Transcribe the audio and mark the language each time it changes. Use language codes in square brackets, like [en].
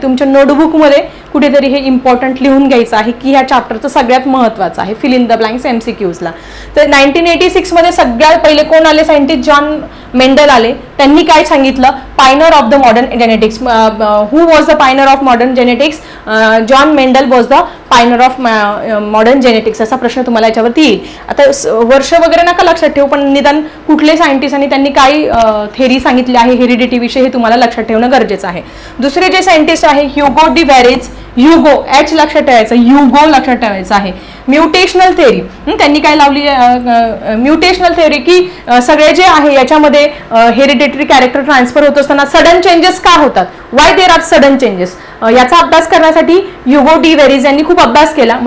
[mr] तुमच्या नोटबुकमध्ये कुठेतरी हे इम्पॉर्टंट लिहून घ्यायचं आहे की ह्या चॅप्टरचं सगळ्यात महत्त्वाचं आहे. Fill in the blanks एमसीक्यूजला. तर 1986 मध्ये सगळ्यात पहिले कोण आले, सायंटिस्ट जॉन मेंडल आले. त्यांनी काय सांगितलं, [en] Pioneer of the modern genetics. Who was the pioneer of modern genetics? John Mendel was the pioneer of modern genetics. [mr] असा प्रश्न तुम्हाला याच्यावरती येईल. आता वर्ष वगैरे नका लक्षात ठेवू, पण निदान कुठले सायंटिस्ट आणि त्यांनी काय थेरी सांगितली आहे हेरिडिटी विषयी हे तुम्हाला लक्षात ठेवणं गरजेचं आहे. दुसरे जे सायंटिस्ट आहे ह्युगो डी व्हॅरेज, ह्युगो एच लक्षात ठेवायचं, ह्युगो लक्षात ठेवायचं आहे. म्युटेशनल थेरी, त्यांनी काय लावली म्युटेशनल थेरी की सगळे जे आहे याच्यामध्ये हेरिडिटरी कॅरेक्टर ट्रान्सफर होत असताना सडन चेंजेस का होतात, [en] why there are sudden changes, [mr] याचा अभ्यास करण्यासाठी ह्युगो डी व्हॅरेज यांनी खूप अभ्यास केला.